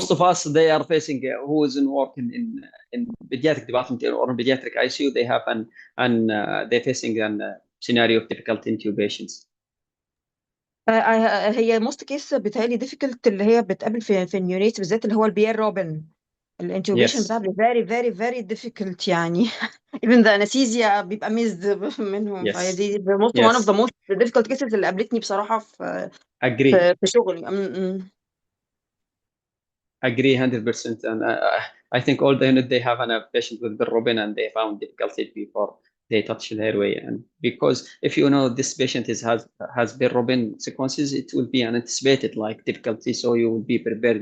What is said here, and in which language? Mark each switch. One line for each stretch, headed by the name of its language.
English: most of us they are facing who is in work in pediatric department or in pediatric ICU. They have they're facing an scenario of difficult intubations.
Arabic: هي موست كيس بتهيألي ديفيكلت اللي هي بتقابل في النيونيتس بالذات، اللي هو البيير روبن، الانتوبيشن بتاعها
English: Yes.
Arabic: بيبقى
English: very very very difficult
Arabic: يعني.
English: even the anesthesia
Arabic: بيبقى
English: missed
Arabic: منهم. فهي
English: Yes.
Arabic: دي
English: one of the Yes. most difficult cases
Arabic: اللي قابلتني بصراحة في
English: Agree.
Arabic: في شغلي.
English: Agree 100%. And I think all the unit they have a patient with bilirubin and they found difficulty before they touch the airway. And because if you know this patient has bilirubin sequences, it will be anticipated like difficulty. So you will be prepared.